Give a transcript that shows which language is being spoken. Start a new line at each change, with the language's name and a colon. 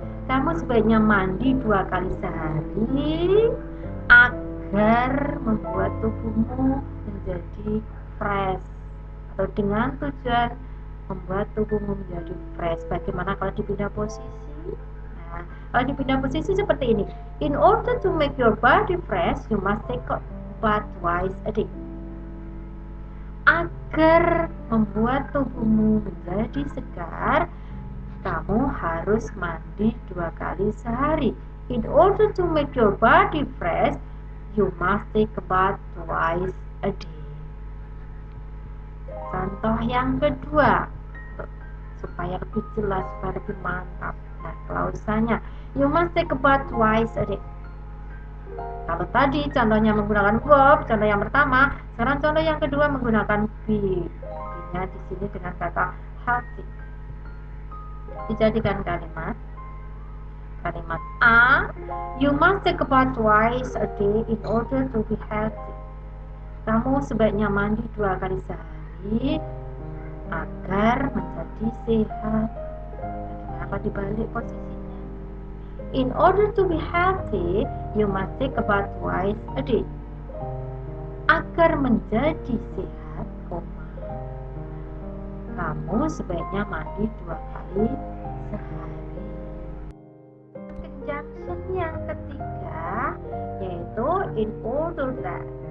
Indonesian: Kamu sebaiknya mandi 2 kali sehari agar membuat tubuhmu menjadi fresh, atau dengan tujuan membuat tubuhmu menjadi fresh. Bagaimana kalau dipindah posisi? Nah, kalau dipindah posisi seperti ini,
English: in order to make your body fresh, you must take a bath twice a day.
Indonesian: Agar membuat tubuhmu menjadi segar, kamu harus mandi 2 kali sehari.
English: In order to make your body fresh, you must take a bath twice a day.
Indonesian: Contoh yang kedua, supaya lebih jelas, supaya lebih mantap. Nah, klausanya,
English: you must take a bath twice a day.
Indonesian: Kalau tadi contohnya menggunakan verb, contoh yang pertama, sekarang contoh yang kedua menggunakan be. Be-nya di sini dengan kata healthy. Dijadikan kalimat A,
English: you must take a bath twice a day in order to be healthy.
Indonesian: Kamu sebaiknya mandi 2 kali sehari agar menjadi sehat. Kenapa dibalik posisinya?
English: In order to be healthy, you must take a bath twice a day.
Indonesian: Agar menjadi sehat, kamu sebaiknya mandi 2 kali sehari. Conjunction yang ketiga yaitu in order that.